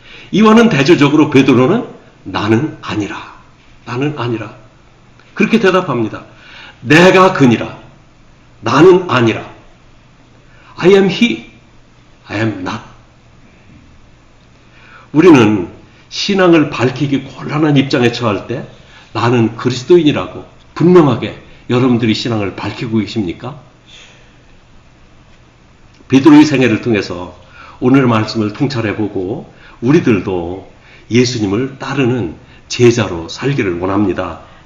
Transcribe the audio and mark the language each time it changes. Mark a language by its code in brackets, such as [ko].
[ko] 이와는 대조적으로 베드로는 나는 아니라 그렇게 대답합니다. 내가 그니라 나는 아니라 [en] I am he, I am not. [ko] 우리는 신앙을 밝히기 곤란한 입장에 처할 때 나는 그리스도인이라고 분명하게 여러분들이 신앙을 밝히고 계십니까? 베드로의 생애를 통해서 오늘 말씀을 통찰해보고 우리들도 예수님을 따르는 제자로 살기를 원합니다.